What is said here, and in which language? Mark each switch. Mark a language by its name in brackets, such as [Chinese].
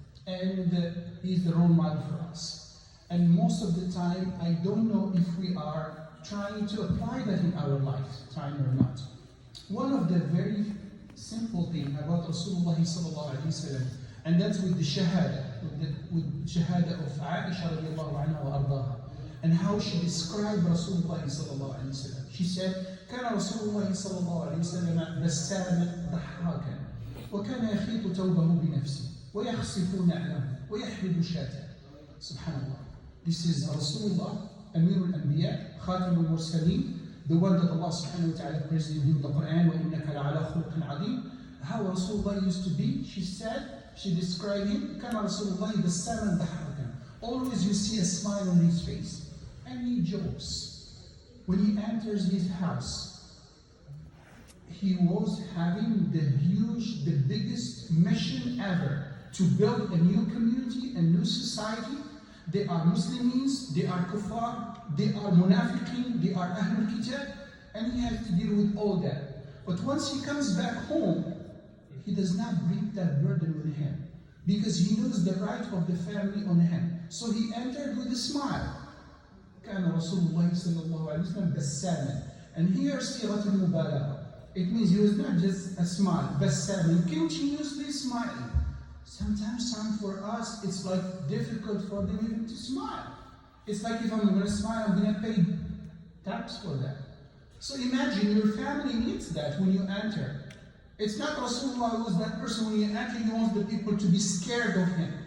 [English] And he is the role model for us. And most of the time, I don't know if we are trying to apply that in our lifetime or not. One of the very simple thing about Rasulullah sallallahu alayhi wa sallam, and that's with the shahada, with shahada of Aisha radiallahu anha wa ardaha, and how she described Rasulullah sallallahu alayhi wa sallam. [Arabic] She said, كان رسول الله صلى الله عليه وسلم بساما ضحاكا وكان يخيط ثوبه بنفسه ويخصف نعله ويحلب شاته. Subhanallah. [English] This is Rasulullah, Amir al-Anbiya, Khatim al-Mursaleen, the one that Allah subhanahu wa ta'ala praised in the Quran, [Arabic] وَإِنَّكَ لَعَلَى خُلُقٍ عَظِيمٍ. [English] How Rasulullah used to be, she said, she described him, كان Rasulullah [Arabic] بساما ضحاكا. [English] Always you see a smile on his face. And he jokes. When he enters his house, he was having the biggest mission ever to build a new community, a new society. They are Muslims, they are kuffar, they are munafiqeen, they are Ahlul Kitab, and he has to deal with all that. But once he comes back home, he does not bring that burden with him because he knows the right of the family on him. So he entered with a smile. [Arabic] كان رسول الله صلى الله عليه وسلم بساما. [English] And here [Arabic] صيغة المبالغة. [English] It means he was not just a smile, بساما, continuously smiling. Sometimes for us, it's like difficult for them even to smile. It's like if I'm going to smile, I'm going to pay tax for that. So imagine your family needs that when you enter. It's not Rasulullah who was that person when you enter, he wants the people to be scared of him.